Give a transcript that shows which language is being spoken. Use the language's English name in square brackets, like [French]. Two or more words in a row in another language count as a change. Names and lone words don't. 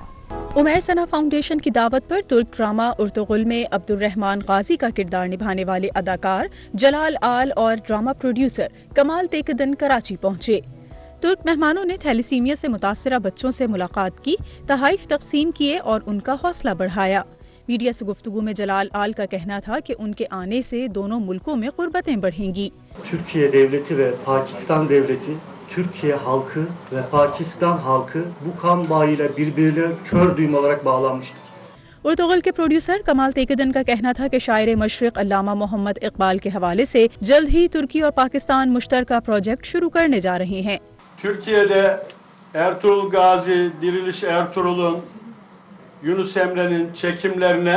[Urdu] عمیر ثنا فاؤنڈیشن کی دعوت پر ترک ڈرامہ ارطغرل میں عبد الرحمن غازی کا کردار نبھانے والے اداکار جلال آل اور ڈرامہ پروڈیوسر کمال تیکدن کراچی پہنچے. ترک مہمانوں نے تھیلیسیمیا سے متاثرہ بچوں سے ملاقات کی، تحائف تقسیم کیے اور ان کا حوصلہ بڑھایا۔ میڈیا سے گفتگو میں جلال آل کا کہنا تھا کہ ان کے آنے سے دونوں ملکوں میں قربتیں بڑھیں گی۔ [Turkish] Türkiye devleti ve Pakistan devleti, Türkiye halkı ve Pakistan halkı bu kan bağıyla birbirine kör düğüm olarak bağlanmıştır. [Urdu] ارطغرل کے پروڈیوسر کمال تیکدن کا کہنا تھا کہ شاعر مشرق علامہ محمد اقبال کے حوالے سے جلد ہی ترکی اور پاکستان مشترکہ پروجیکٹ شروع کرنے جا رہے ہیں۔ [Turkish] Türkiye'de Ertuğrul Gazi, Diriliş Ertuğrul'un, Yunus Emre'nin çekimlerine